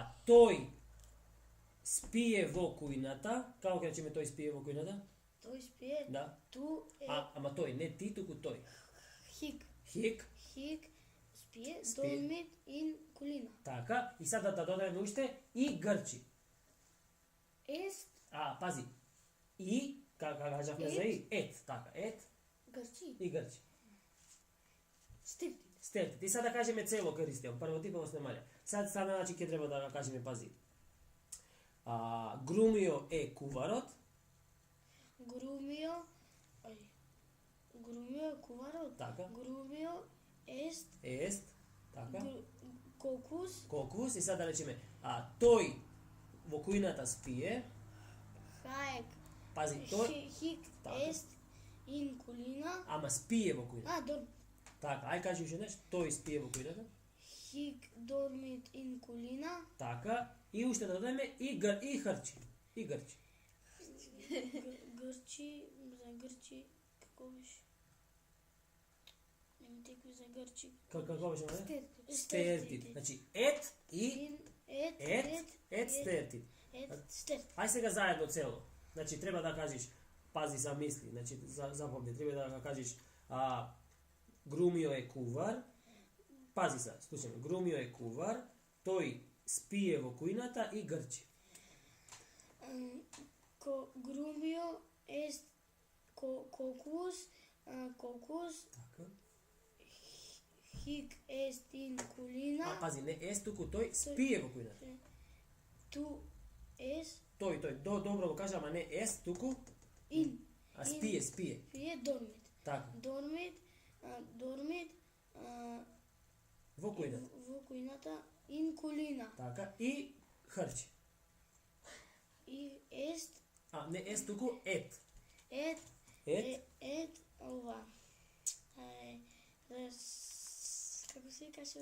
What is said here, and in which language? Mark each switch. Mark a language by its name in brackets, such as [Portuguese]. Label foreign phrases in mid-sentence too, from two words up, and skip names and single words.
[Macedonian] той спие во кујната. Како ќе речеме тој спие во кујната? Тој спие. Да. [Latin] Tu e [Macedonian] Ама тој, не ти, туку тој. хик. Хик, Хик спие. Спие. [Latin] Dormit in kulina. [Macedonian] така. И сега да додаде уште и грчи. Est Пази. И, како кажавме за и, така, grči. и грчи. Stirtit. Стерти. И сега да кажеме цело користијам. Прво типово снемале. Сега значи ќе треба да кажеме, пази. Грумио е куварот. Grumio. Ai. Grumio е куварот. Така. Grumio est Ест. Така. Cocus. Кокус. И сега да речеме, тој во кујната спие. Haec. Пази, тој, Hic Така. [Latin] est in kulina. [Macedonian] ама спие во кујната. Dorm. Така, ај кажи уште нешто. Тој спие во кујната. [Latin] Hic dormit in kulina. [Macedonian] Така. И уште да додадеме и хрчи. И грчи. Грчи, за грчи, како беше? Нема текви за грчи. Како беше, не? Стертит. Стертит. Значи, ет и [Latin] et stertit. [Macedonian] Стертит. Ај сега заедно цело. Значи, треба да кажеш, пази за мисли, значи, запомни, треба да кажеш, Грумио е кувар, пази се, слушаме, Грумио е кувар, тој спие во кујната и грчи. [Latin] Grumio est cocus. [Macedonian] Cocus. Така. [Latin] Hic est in kulina. [Macedonian] Пази, не ес, туку тој спие во кујната. [Latin] Tu es [Macedonian] Тој, добро го кажа, ама не ес, туку, in. спие. Spie dormit. Така, Dormit во кујната. во кујната [Latin] in kulina. [Macedonian] Така, и хрчи. И est Не ес, туку ет. et ова. Како се каже?